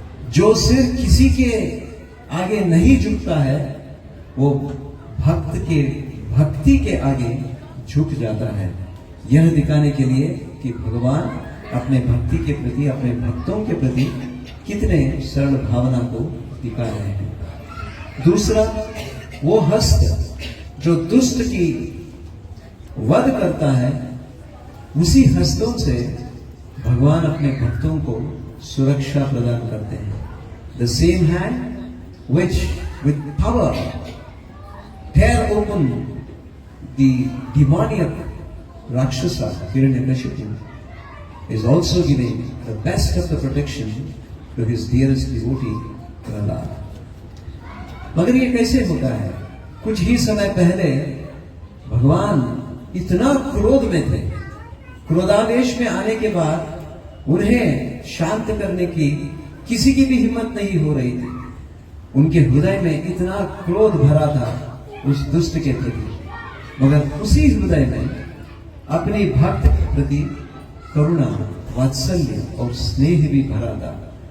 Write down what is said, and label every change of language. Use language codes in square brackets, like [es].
[hi] जो सिर किसी के आगे नहीं झुकता है, वो भक्त के भक्ति के आगे झुक जाता है, यह दिखाने के लिए कि भगवान अपने भक्ति के प्रति, अपने भक्तों के प्रति कितने सरल भावना को दिखा रहे हैं। दूसरा, वो हस्त जो दुष्ट की वध करता है, उसी हस्तों से भगवान अपने भक्तों को सुरक्षा प्रदान करते हैं। [en] The same hand which with power tear open the demoniac Rakshasa Hiranyakashipu is also giving the best of the protection to his dearest devotee Prahlad. [hi] मगर ये कैसे होता है? कुछ ही समय पहले भगवान इतना क्रोध में थे, क्रोधावेश में आने के बाद उन्हें शांत करने की किसी की भी हिम्मत नहीं हो रही थी। उनके हृदय में इतना क्रोध भरा था उस दुष्ट के प्रति, मगर उसी हृदय में अपनी भक्त के प्रति करुणा, वात्सल्य और स्नेह भी भरा था।